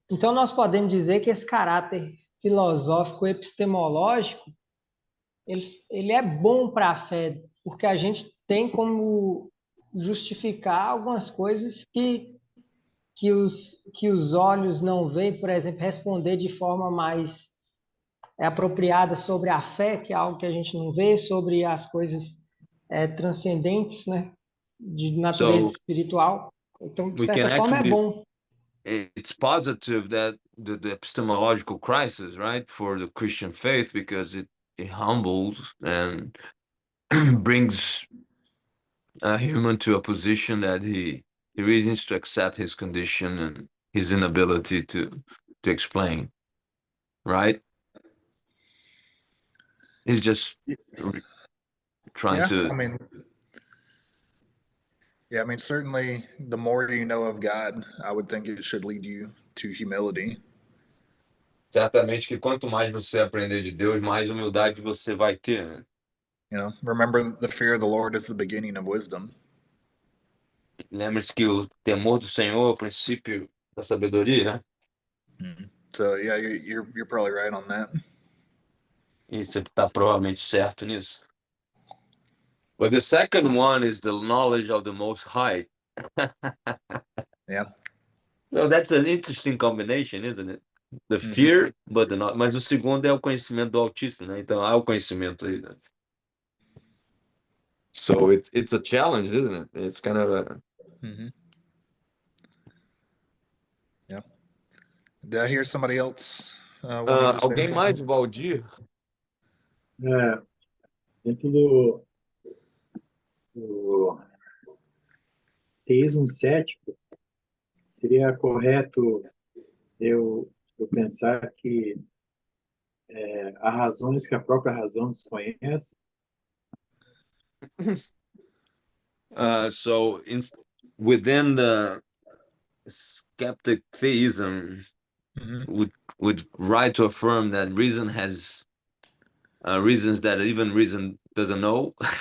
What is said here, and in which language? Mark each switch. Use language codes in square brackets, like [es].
[pt] Então, nós podemos dizer que esse caráter filosófico epistemológico, ele é bom para a fé, porque a gente tem como justificar algumas coisas que os olhos não veem, por exemplo, responder de forma mais apropriada sobre a fé, que é algo que a gente não vê, sobre as coisas transcendentes, né, de natureza espiritual. Então, de [en] we can [pt] certa forma, é [en] actually, [pt] bom. [en] it's positive that the epistemological crisis, right, for the Christian faith, because it humbles and brings a human to a position that he really needs to accept his condition and his inability to explain, right? He's just trying to. I mean, certainly the more you know of God, I would think it should lead you to humility. [pt] Certamente que quanto mais você aprender de Deus, mais humildade você vai ter, né? [en] You know, remember the fear of the Lord is the beginning of wisdom. [pt] Lembre-se que o temor do Senhor é o princípio da sabedoria, né? [en] So yeah, you're probably right on that. [pt] E você está provavelmente certo nisso. [en] But the second one is the knowledge of the Most High. Yeah. So that's an interesting combination, isn't it? The fear, but the knowledge. [pt] Mas o segundo é o conhecimento do Altíssimo, né? Então há o conhecimento aí, né? [en] So it's a challenge, isn't it? It's kind of a. Yeah. Did I hear somebody else? [pt] Alguém mais, Valdir? Dentro do teísmo cético, seria correto eu pensar que há razões que a própria razão desconhece? [en] So within the skeptic theism, would right to affirm that reason has reasons that even reason doesn't know.